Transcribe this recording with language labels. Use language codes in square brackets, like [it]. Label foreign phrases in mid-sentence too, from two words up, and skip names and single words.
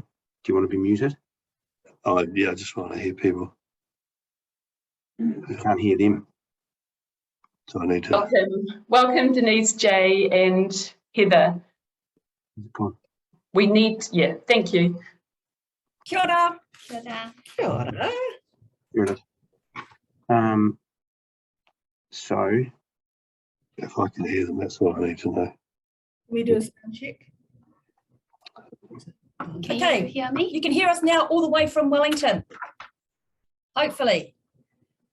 [en] Do you want to be muted? Oh, yeah, I just want to hear people. You can't hear them. So I need to. Welcome, Denise, Jay, and Heather. We need, yeah, thank you. [mi] Kia ora. Kia ora. Kia ora. [en] Here it is. So If I can hear them, that's all I need to know. We do a sound check. Can you hear me? You can hear us now all the way from Wellington.